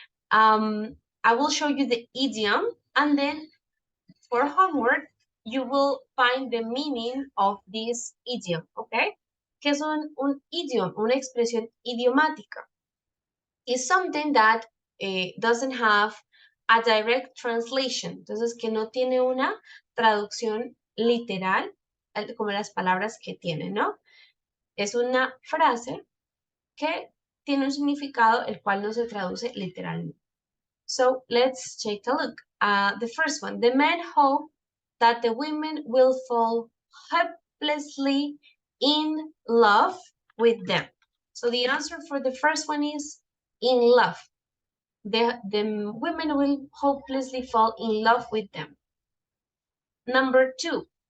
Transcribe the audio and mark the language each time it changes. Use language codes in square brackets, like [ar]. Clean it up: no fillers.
[en] I will show you the idiom and then for homework, you will find the meaning of this idiom, okay? [es] ¿Qué es un idiom? Una expresión idiomática. [en] Is something that doesn't have a direct translation. [es] Entonces, que no tiene una traducción literal, como las palabras que tiene, ¿no? Es una frase que tiene un significado el cual no se traduce literalmente. [en] So, let's take a look. The first one, the men hope that the women will fall hopelessly in love with them. So, the answer for the first one is in love. The women will hopelessly fall in love with them. Number 2.